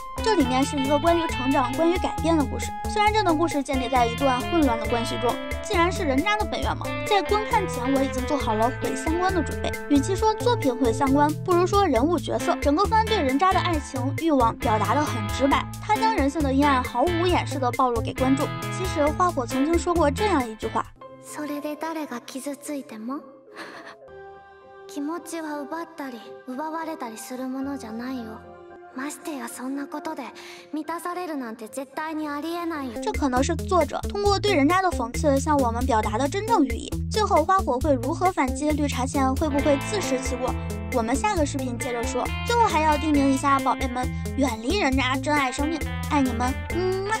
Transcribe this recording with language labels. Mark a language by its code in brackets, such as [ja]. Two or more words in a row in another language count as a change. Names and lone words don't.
[zh] 这里面是一个关于成长、关于改变的故事。虽然这段故事建立在一段混乱的关系中，既然是人家的本愿嘛，在观看前我已经做好了毁三观的准备。与其说作品毁三观，不如说人物角色。整个番对人渣的爱情欲望表达得很直白，他将人性的阴暗毫无掩饰地暴露给观众。其实花火曾经说过这样一句话： [ja] それで誰が傷ついても気持ちは奪ったり奪われたりするものじゃないよ。ましてやそんなことで満たされるなんて絶対にありえないよ。 [zh] 这可能是作者通过对人家的讽刺向我们表达的真正寓意。最后花火会如何反击？绿茶倩会不会自食其果？我们下个视频接着说。最后还要叮咛一下宝贝们，远离人家，珍爱生命，爱你们，